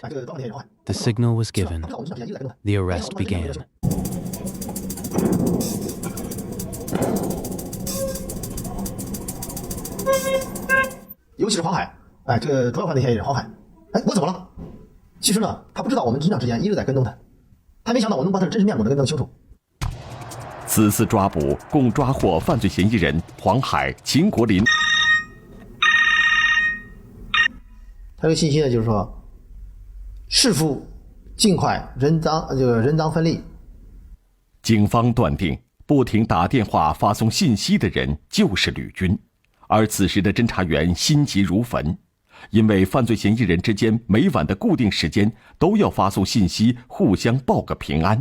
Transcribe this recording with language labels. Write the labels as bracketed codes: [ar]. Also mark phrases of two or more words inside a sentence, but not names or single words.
[en] The signal was given. The arrest began. [zh] 尤其是黄海，這個主要犯罪嫌疑人黃海，我怎麼了？其實呢，他不知道我們偵查之間一直在跟蹤他，他沒想到我能把他的真實面目能跟弄清楚。此次抓捕共抓獲犯罪嫌疑人黃海、秦國林。他這個信息呢，就是說，弒父盡快人贓分立。警方斷定， 不停打電話發送信息的人就是呂軍，而此時的偵查員心急如焚，因為犯罪嫌疑人之間每晚的固定時間都要發送信息，互相報個平安。